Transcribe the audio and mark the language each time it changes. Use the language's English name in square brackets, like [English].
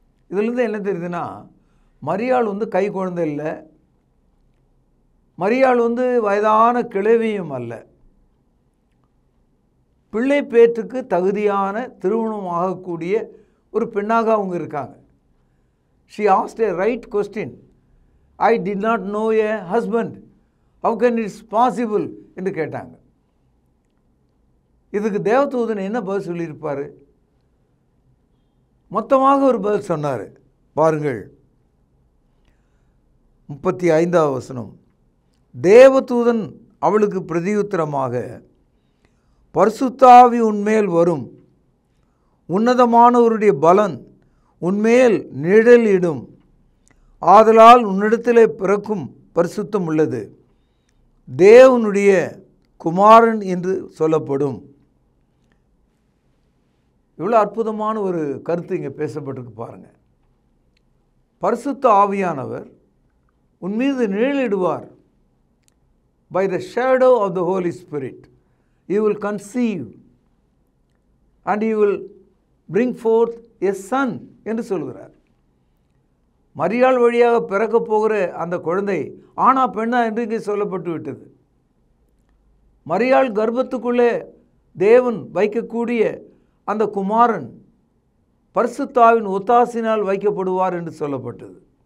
[Tamil] இதிலிருந்து என்ன தெரியுதுன்னா, மரியாள் கை குழந்தை இல்லை, மரியாள் வயதான கிழவியும் அல்ல, பிள்ளை பேற்றுக்கு தகுதியான திருமணம் ஆகக்கூடிய ஒரு பெண்ணாக அவங்க இருக்காங்க. [English] She asked a right question. I did not know a husband. How can it possible [Tamil] என்று கேட்டாங்க. இதுக்கு தேவதூதன் என்ன பதில் சொல்லியிருப்பார்? மொத்தமாக ஒரு பதில் சொன்னார். பாருங்கள், 35வது வசனம். தேவதூதன் அவளுக்கு பிரதியுத்தரமாக, பரிசுத்தாவி உன்மேல் வரும், உன்னதமானவருடைய பலன் உன்மேல் நிழலிடும், ஆதலால் உன்னிடத்திலே பிறக்கும் பரிசுத்தம் உள்ளது, தேவனுடைய குமாரன் என்று சொல்லப்படும். இவ்வளோ அற்புதமான ஒரு கருத்து இங்கே பேசப்பட்டிருக்கு பாருங்கள். பரிசுத்த ஆவியானவர் உன் மீது நிழலிடுவார். [English] By the shadow of the Holy Spirit you will conceive and you will bring forth a son [Tamil] என்று சொல்கிறார். மரியாள் வழியாக பிறக்க போகிற அந்த குழந்தை ஆனா பெண்ணா என்று இங்கே சொல்லப்பட்டு விட்டது. மரியாள் கர்ப்பத்துக்குள்ளே தேவன் வைக்கக்கூடிய அந்த குமாரன் பரிசுத்தாவின் ஒத்தாசினால் வைக்கப்படுவார் என்று சொல்லப்பட்டது.